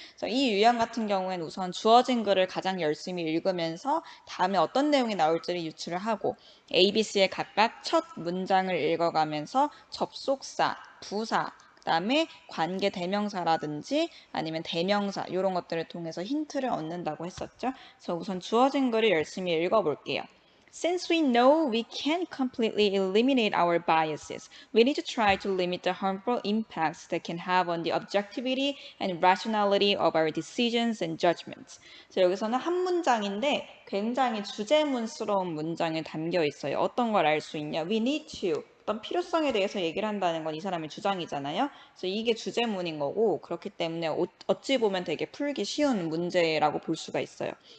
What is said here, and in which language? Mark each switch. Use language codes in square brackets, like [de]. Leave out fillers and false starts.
[ko] 그래서 이 유형 같은 경우에는 우선 주어진 글을 가장 열심히 읽으면서 다음에 어떤 내용이 나올지를 유추를 하고 ABC의 각각 첫 문장을 읽어가면서 접속사, 부사, 그다음에 관계 대명사라든지 아니면 대명사 이런 것들을 통해서 힌트를 얻는다고 했었죠. 그래서 우선 주어진 글을 열심히 읽어볼게요. [en] Since we know we can't completely eliminate our biases, we need to try to limit the harmful impacts that can have on the objectivity and rationality of our decisions and judgments. [ko] 그래서 여기서는 한 문장인데 굉장히 주제문스러운 문장이 담겨 있어요. 어떤 걸 알 수 있냐? [en] We need to. [ko] 어떤 필요성에 대해서 얘기를 한다는 건 이 사람의 주장이잖아요. 그래서 이게 주제문인 거고 그렇기 때문에 어찌 보면 되게 풀기 쉬운 문제라고 볼 수가 있어요.